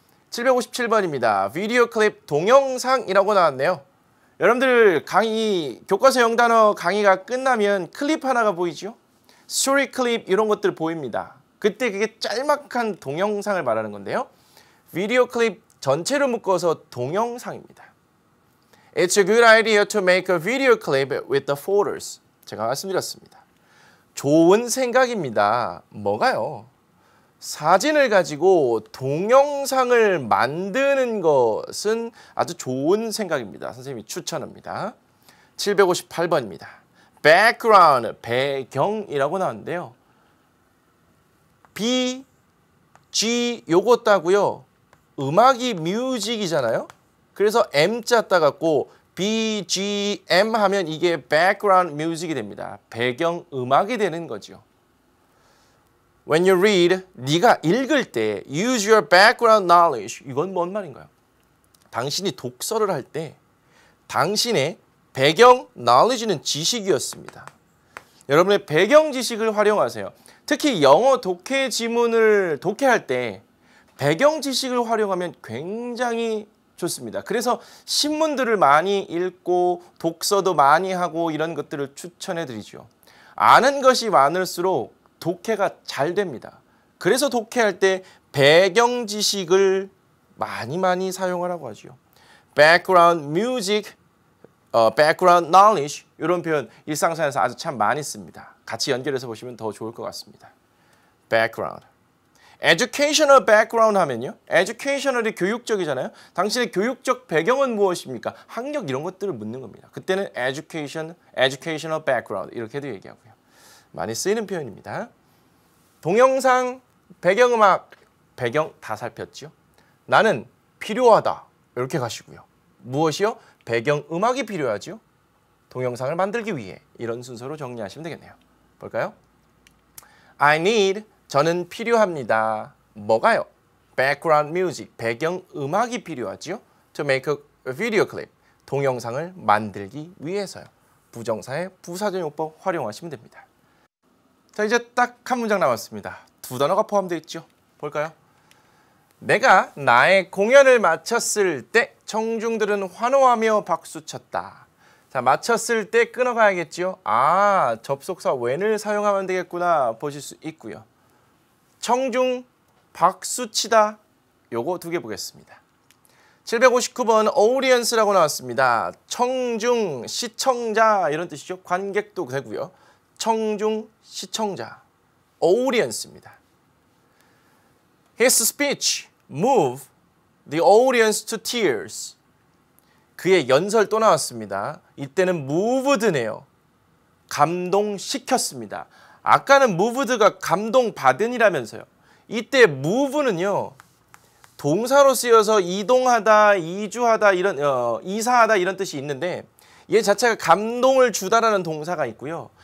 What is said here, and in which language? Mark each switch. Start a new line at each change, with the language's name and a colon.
Korean: 757번입니다. 비디오 클립 동영상이라고 나왔네요. 여러분들 강의 교과서 영단어 강의가 끝나면 클립 하나가 보이죠? 스토리 클립 이런 것들 보입니다. 그때 그게 짤막한 동영상을 말하는 건데요. 비디오 클립 전체를 묶어서 동영상입니다.
English: It's a good idea to make a video clip with the photos.
Korean: 제가 말씀드렸습니다. 좋은 생각입니다. 뭐가요? 사진을 가지고 동영상을 만드는 것은 아주 좋은 생각입니다. 선생님이 추천합니다. 758번입니다. background, 배경이라고 나왔는데요. B, G 요거 따고요. 음악이 뮤직이잖아요. 그래서 M자 따갖고 BGM 하면 이게
English: background music
Korean: 이 됩니다. 배경 음악이 되는 거죠.
English: When you read,
Korean: 네가 읽을 때
English: use your background knowledge.
Korean: 이건 뭔 말인가요? 당신이 독서를 할 때 당신의 배경 knowledge는 지식이었습니다. 여러분의 배경 지식을 활용하세요. 특히 영어 독해 지문을 독해할 때 배경 지식을 활용하면 굉장히 좋습니다. 그래서 신문들을 많이 읽고 독서도 많이 하고 이런 것들을 추천해 드리죠. 아는 것이 많을수록 독해가 잘 됩니다. 그래서 독해할 때 배경 지식을 많이 사용하라고 하죠.
English: background music, background knowledge
Korean: 이런 표현 일상생활에서 아주 참 많이 씁니다. 같이 연결해서 보시면 더 좋을 것 같습니다.
English: background. educational background
Korean: 하면요. educational이 교육적이잖아요. 당신의 교육적 배경은 무엇입니까? 학력 이런 것들을 묻는 겁니다. 그때는
English: educational background
Korean: 이렇게도 얘기하고요. 많이 쓰이는 표현입니다. 동영상, 배경음악, 배경 다 살폈죠. 나는 필요하다 이렇게 가시고요. 무엇이요? 배경음악이 필요하죠. 동영상을 만들기 위해 이런 순서로 정리하시면 되겠네요. 볼까요?
English: I need,
Korean: 저는 필요합니다. 뭐가요?
English: background music,
Korean: 배경음악이 필요하죠.
English: To make a video clip,
Korean: 동영상을 만들기 위해서요. 부정사의 부사전용법 활용하시면 됩니다. 자, 이제 딱 한 문장 남았습니다. 두 단어가 포함되어 있죠. 볼까요? 내가 나의 공연을 마쳤을 때 청중들은 환호하며 박수쳤다. 자, 마쳤을 때 끊어가야겠죠. 아, 접속사 when을 사용하면 되겠구나 보실 수 있고요. 청중, 박수치다 요거 두 개 보겠습니다. 759번 audience라고 나왔습니다. 청중, 시청자 이런 뜻이죠. 관객도 되고요. 청중, 시청자, audience입니다.
English: His speech moved the audience to tears.
Korean: 그의 연설 또 나왔습니다. 이때는 moved네요. 감동시켰습니다. 아까는 moved가 감동받은이라면서요. 이때 move는요. 동사로 쓰여서 이동하다, 이주하다, 이사하다 이런 뜻이 있는데 얘 자체가 감동을 주다라는 동사가 있고요.